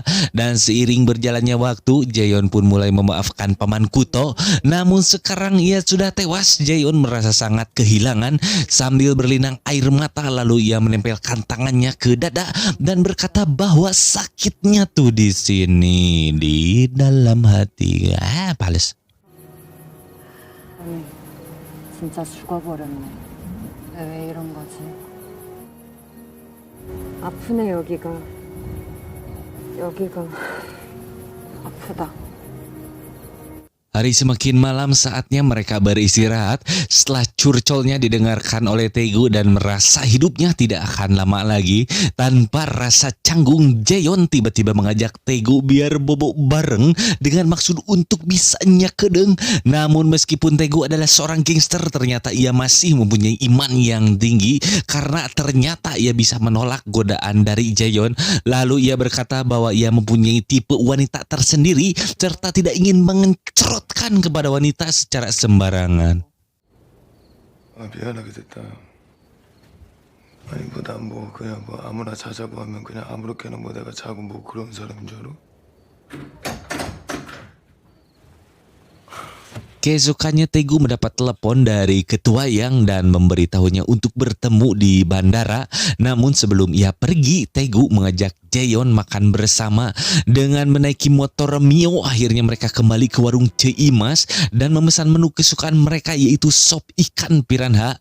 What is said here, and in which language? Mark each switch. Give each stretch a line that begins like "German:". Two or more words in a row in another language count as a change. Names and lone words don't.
Indonesian: Dan seiring berjalannya waktu, Jaeyeon pun mulai memaafkan Paman Kuto. Namun sekarang ia sudah tewas. Jaeyeon merasa sangat kehilangan. Sambil berlinang air mata, lalu ia menempelkan tangannya ke dada dan berkata bahwa sakitnya tuh di sini, di dalam hati. Pales.
Korean: 진짜 죽어버렸네. 왜 이런 거지? 아프네 여기가. 여기가 아프다.
Indonesian: Hari semakin malam, saatnya mereka beristirahat. Setelah curcolnya didengarkan oleh Taegu dan merasa hidupnya tidak akan lama lagi, tanpa rasa canggung, Jaeyeon tiba-tiba mengajak Taegu biar bobok bareng dengan maksud untuk bisa nyakedeng. Namun meskipun Taegu adalah seorang gangster, ternyata ia masih mempunyai iman yang tinggi karena ternyata ia bisa menolak godaan dari Jaeyeon. Lalu ia berkata bahwa ia mempunyai tipe wanita tersendiri serta tidak ingin mengencerot kepada wanita secara sembarangan.
Korean: 미안하게 됐다. 아니 난 그냥 아무나 자자고 하면 그냥 아무렇게나 내가 자고 그런 사람인 줄 알아?
Indonesian: Keesokannya Taegu mendapat telepon dari Ketua Yang dan memberitahunya untuk bertemu di bandara. Namun sebelum ia pergi, Taegu mengajak Jaeyeon makan bersama. Dengan menaiki motor Mio, akhirnya mereka kembali ke warung Ceimas dan memesan menu kesukaan mereka, yaitu sop ikan piranha.